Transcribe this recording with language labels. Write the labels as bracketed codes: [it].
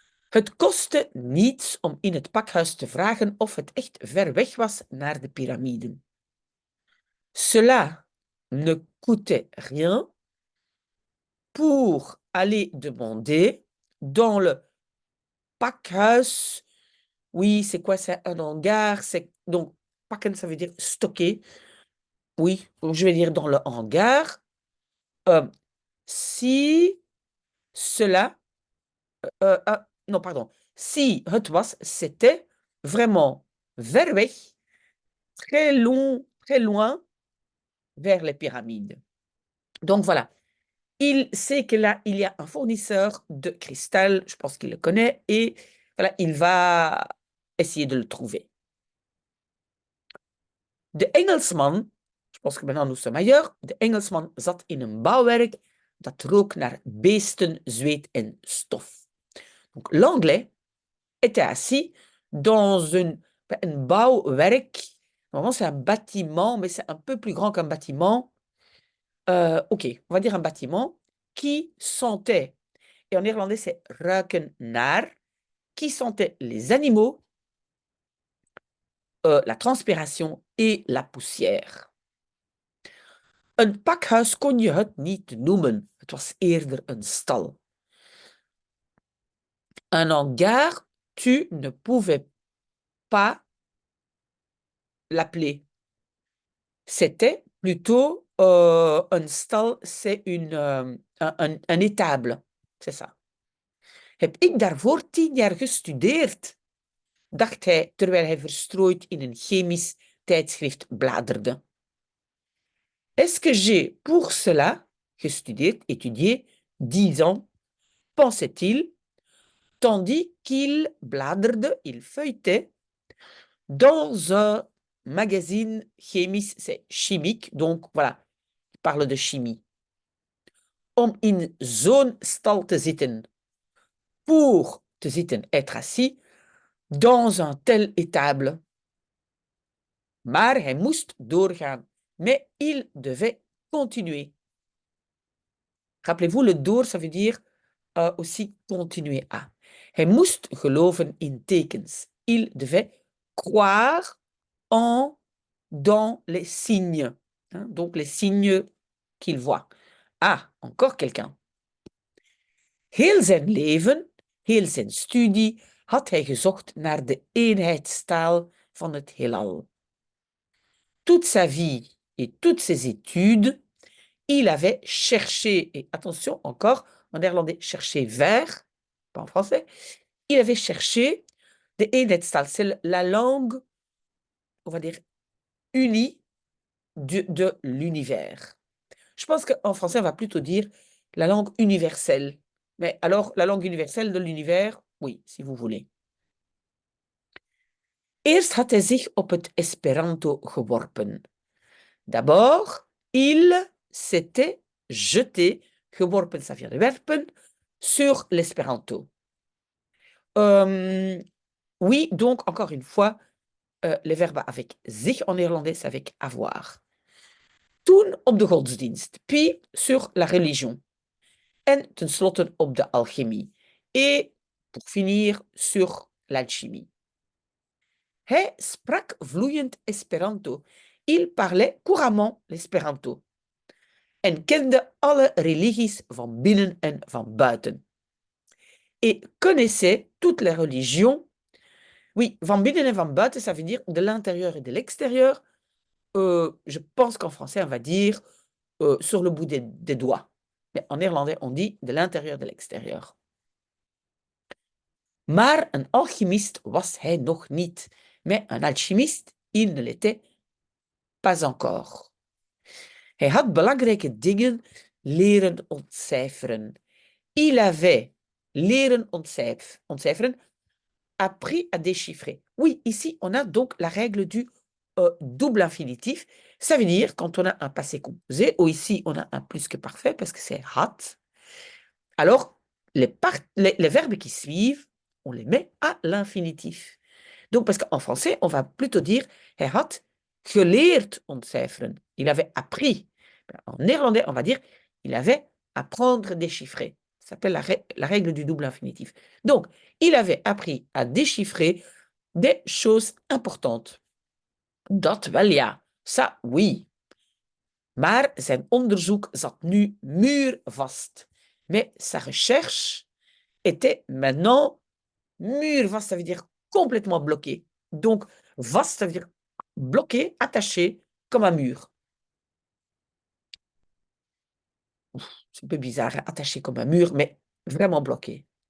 [nl] Het kostte niets om in het pakhuis te vragen of het echt ver weg was naar de piramiden. [fr] Cela ne coûtait rien pour aller demander dans le pakhuis. Oui, c'est quoi? C'est un hangar. Donc, pakken, ça veut dire stocker. Oui, je vais dire dans le hangar. Si cela... non, pardon. Si [nl] het was, [fr] c'était vraiment [nl] ver weg, [fr] très long, très loin, vers les pyramides. Donc voilà. Il sait que là, il y a un fournisseur de cristal, je pense qu'il le connaît, et voilà, il va essayer de le trouver. [nl] De Engelsman, [fr] je pense que maintenant nous sommes ailleurs, [nl] de Engelsman zat in een bouwwerk dat rook naar beesten, zweet en stof. [fr] Donc l'anglais était assis dans un bouwwerk. Normalement, c'est un bâtiment, mais c'est un peu plus grand qu'un bâtiment. Ok, on va dire un bâtiment qui sentait, et en néerlandais c'est [nl] ruiken naar, [fr] qui sentait les animaux, la transpiration et la poussière. [nl] Een pakhuis kon je het niet noemen. Het was eerder een stal. [fr] Un hangar, tu ne pouvais pas l'appeler. C'était plutôt [nl] een stal, [fr] c'est un étable. C'est ça. [nl] Heb ik daarvoor 10 jaar gestudeerd? Dacht hij terwijl hij verstrooid in een chemisch tijdschrift bladerde. [fr] Est-ce que j'ai pour cela gestudeerd, étudié, 10 ans, pensait-il, tandis qu'il bladerde, il feuilletait dans un magazine chemisch, c'est chimique, donc voilà, il parle de chimie. [nl] Om in zo'n stal te zitten, [fr] pour [nl] te zitten, [fr] être assis, dans un tel étable. [nl] Maar hij moest doorgaan. [fr] Mais il devait continuer. Rappelez-vous, le door, ça veut dire aussi continuer à. [nl] Hij moest geloven in tekens. [fr] Il devait croire dans les signes. Hein, donc les signes qu'il voit. Ah, encore quelqu'un. [nl] Heel zijn leven, heel zijn studie, had hij gezocht naar de eenheidstaal van het heelal. [fr] Toute sa vie et toutes ses études, il avait cherché, et attention encore, en néerlandais, chercher vers, pas en français, il avait cherché de eenheidstaal, c'est la langue, on va dire, unie de l'univers. Je pense qu'en français, on va plutôt dire la langue universelle. Mais alors, la langue universelle de l'univers, oui, si vous voulez. [nl] Eerst had hij zich op het Esperanto geworpen. [fr] D'abord, il s'était jeté, geworpen, ça vient de werpen, sur l'Esperanto. Oui, donc, encore une fois, les verbes avec zich en néerlandais, c'est avec avoir. [nl] Toen op de godsdienst, [fr] puis sur la religion. [nl] En tenslotte op de alchimie. [fr] Et pour finir, sur l'alchimie. [nl] Hij sprak vloeiend Esperanto. [fr] Il parlait couramment l'Esperanto. [nl] En kende alle religies van binnen en van buiten. [fr] Et connaissait toutes les religions. Oui, [nl] van binnen en van buiten, [fr] ça veut dire de l'intérieur et de l'extérieur. Je pense qu'en français, on va dire sur le bout des doigts. Mais en néerlandais, on dit de l'intérieur et de l'extérieur. [nl] Maar een alchimiste was hij nog niet. [fr] Mais un alchimiste, il ne l'était pas encore. [nl] Hij had belangrijke dingen leren ontcijferen. [fr] Il avait [nl] leren ontcijferen, [fr] appris à déchiffrer. Oui, ici, on a donc la règle du double infinitif. Ça veut dire, quand on a un passé composé, ou ici, on a un plus que parfait, parce que c'est had, alors les verbes qui suivent, on les met à l'infinitif. Donc, parce qu'en français, on va plutôt dire, [nl] hij had geleerd ontcijferen. [fr] Il avait appris. En néerlandais, on va dire, il avait apprendre déchiffrer. Ça s'appelle la règle du double infinitif. Donc, il avait appris à déchiffrer des choses importantes. [nl] Dat wel ja, [fr] ça oui. [nl] Maar zijn onderzoek zat nu muurvast. [fr] Mais sa recherche était maintenant muurvast, ça veut dire complètement bloqué. Donc, vast, ça veut dire bloqué, attaché, comme un mur. C'est un peu bizarre, attaché comme un mur, mais vraiment bloqué.